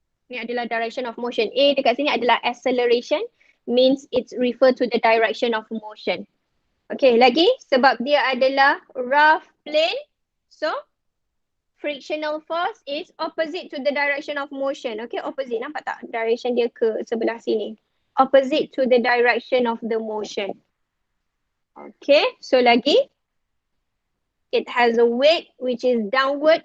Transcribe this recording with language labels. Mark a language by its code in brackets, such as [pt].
[ms] Ini adalah [en] direction of motion. [ms] A dekat sini adalah acceleration. [en] Means it's refer to the direction of motion. [ms] Okay, lagi sebab dia adalah [en] rough plane. So frictional force is opposite to the direction of motion. Okay, opposite. [ms] Nampak tak? [en] Direction [ms] dia ke sebelah sini. [en] Opposite to the direction of the motion. Okay, so lagi. It has a weight which is downward.